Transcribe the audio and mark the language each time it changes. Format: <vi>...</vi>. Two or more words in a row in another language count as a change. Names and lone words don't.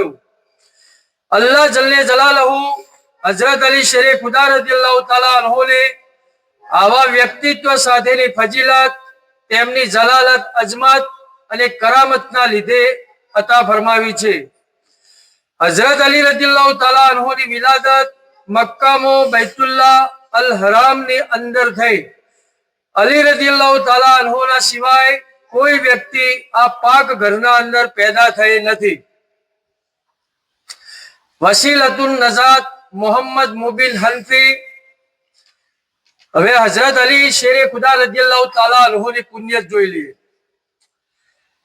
<gu>अल्लाह</gu> <ar>جل جلاله</ar> <gu>હજરત અલી શેરે ખુદા</gu> <ar>رضي الله تعالى عنه</ar> <gu>ને આવા વ્યક્તિત્વ સાથેની ફજીલત તેમની જલાલત અઝમત અને કરામતના લીધે અતા ફરમાવી છે. हजरत अली</gu> <ar>رضي الله تعالى عنه</ar> <gu>ની વિલાદત મક્કામો</gu> <ar>بيت الله الحرام</ar> <gu>ની અંદર થઈ. अली</gu> <ar>رضي الله تعالى عنه</ar> <gu>ના સિવાય કોઈ વ્યક્તિ આ પાક ઘરના અંદર પેદા થઈ નથી. વસીલતુન નજાત મોહમ્મદ મુબિન હનફી. હવે હજરત અલી શેરે ખુદા</gu> <ar>رضي الله تعالى عنه</ar> <gu>ની પુણ્યત જોઈ લઈએ.</gu>